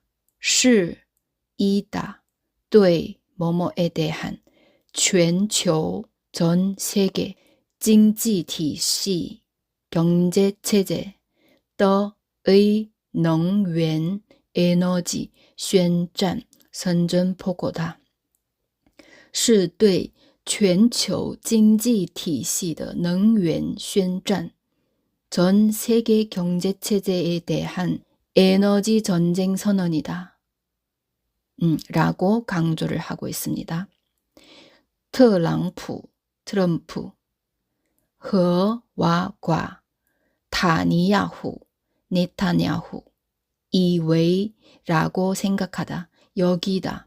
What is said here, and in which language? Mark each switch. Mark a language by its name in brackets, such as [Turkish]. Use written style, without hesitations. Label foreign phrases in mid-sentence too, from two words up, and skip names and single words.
[Korean] 是, 이다, 对, 뭐뭐에 대한, 全球, 전 세계, 经济体系, 경제체제, 的의,能源, 에너지, 宣战, 선전포고다. [Chinese] 是对全球经济体系的能源宣战, [Korean] 전 세계 경제체제에 대한 에너지 전쟁 선언이다. 라고 강조를 하고 있습니다. 트럼프, 트럼프, 허와 과, 타니야후, 네타냐후, 이외라고 생각하다, 여기다.